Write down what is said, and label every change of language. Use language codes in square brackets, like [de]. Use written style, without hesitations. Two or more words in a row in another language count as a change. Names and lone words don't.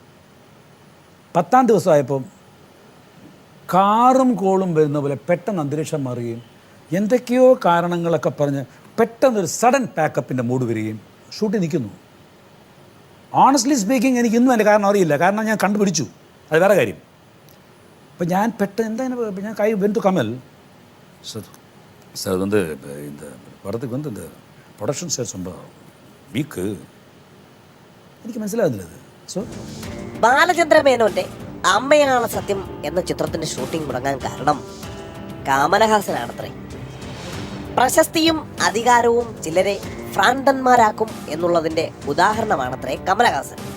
[ml] 10-ാം ദിവസമായപ്പം കാറും കോളും വരുന്ന പോലെ പെട്ടെന്ന് അന്തരീക്ഷം മാറുകയും എന്തൊക്കെയോ കാരണങ്ങളൊക്കെ പറഞ്ഞ് പെട്ടെന്നൊരു സഡൻ പാക്കപ്പിൻ്റെ മൂഡ് വരികയും ഷൂട്ടിൽ നിൽക്കുന്നു. [en] honestly speaking [ml] എനിക്ക് ഇന്നും അതിൻ്റെ കാരണം അറിയില്ല, കാരണം ഞാൻ കണ്ടുപിടിച്ചു, അത് വേറെ കാര്യം. അപ്പം ഞാൻ പെട്ടെന്ന് ഞാൻ കൈ വെന്തു കമൽ [ta] சார் சார் வந்து இந்த படத்துக்கு வந்து இந்த ப்ரொடக்ஷன் சார் ரொம்ப [ml] വീക്ക്, എനിക്ക് മനസ്സിലാകുന്നില്ല അത്. സോ ബാലചന്ദ്ര മേനോന്റെ അമ്മയാണ് സത്യം എന്ന ചിത്രത്തിന്റെ ഷൂട്ടിംഗ് മുടങ്ങാൻ കാരണം കമലഹാസനാണത്രേ. പ്രശസ്തിയും അധികാരവും ചിലരെ ഭ്രാന്തന്മാരാക്കും എന്നുള്ളതിന്റെ ഉദാഹരണമാണത്രേ കമലഹാസൻ.